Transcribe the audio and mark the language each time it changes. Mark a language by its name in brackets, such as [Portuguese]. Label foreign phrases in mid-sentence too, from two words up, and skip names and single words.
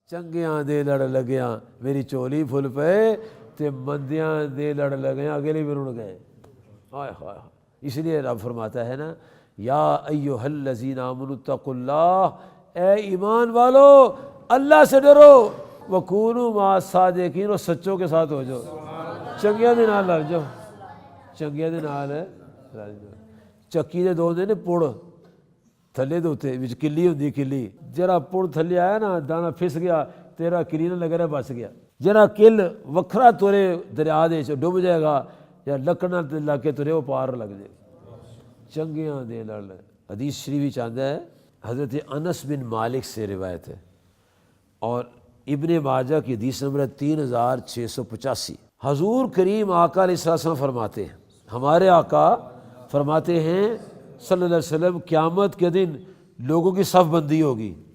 [Punjabi] ਚੰਗਿਆਂ ਦੇ ਲੜ ਲੱਗਿਆਂ ਮੇਰੀ ਝੋਲੀ ਫੁੱਲ ਪਏ ਤੇ ਮੰਦਿਆਂ ਦੇ ਲੜ ਲੱਗਿਆਂ ਅਗਲੇ ਵੀ ਰੁੜ ਗਏ। [Urdu] ہائے ہائے، اس لیے رب فرماتا ہے نا, [Arabic] يا أيها الذين آمنوا اتقوا الله, [Urdu] اے ایمان والو اللہ سے ڈرو, [Arabic] وكونوا مع الصادقين, [Urdu] اور سچوں کے ساتھ ہو جاؤ. [Punjabi] ਚੰਗਿਆਂ ਦੇ ਨਾਲ ਲੜ ਜਾਓ, ਚੰਗਿਆਂ ਦੇ ਨਾਲ ਲੜ ਜਾਓ। ਚੱਕੀ ਦੇ ਦੋ ਹੁੰਦੇ ਨੇ ਪੁੜ ਥੱਲੇ ਦੇ ਉੱਤੇ, ਵਿੱਚ ਕਿੱਲੀ ਹੁੰਦੀ, ਕਿੱਲੀ ਜਿਹੜਾ ਪੁੜ ਥੱਲੇ ਆਇਆ ਨਾ ਦਾਣਾ ਫਿਸ ਗਿਆ, ਤੇਰਾ ਕਿੱਲੀ ਨਾਲ ਲੱਗ ਰਿਹਾ ਬਚ ਗਿਆ। ਜਿਹੜਾ ਕਿੱਲ ਵੱਖਰਾ ਤੁਰੇ ਦਰਿਆ ਦੇ ਵਿੱਚ ਡੁੱਬ ਜਾਏਗਾ, ਜਾਂ ਲੱਕੜ ਨਾਲ ਲਾ ਕੇ ਤੁਰੇ ਉਹ ਪਾਰ ਲੱਗ ਜਾਏ। ਚੰਗਿਆਂ ਦੇ ਨਾਲ [Urdu] حدیث شریف [Punjabi] ਵਿੱਚ ਆਉਂਦਾ [Urdu] ہے, حضرت انس بن مالک سے روایت ہے اور ابن ماجہ کی حدیث نمبر 3685۔ حضور کریم آقا علیہ السلام فرماتے ہیں، ہمارے آقا فرماتے ہیں صلی اللہ علیہ وسلم، قیامت کے دن لوگوں کی صف بندی ہوگی،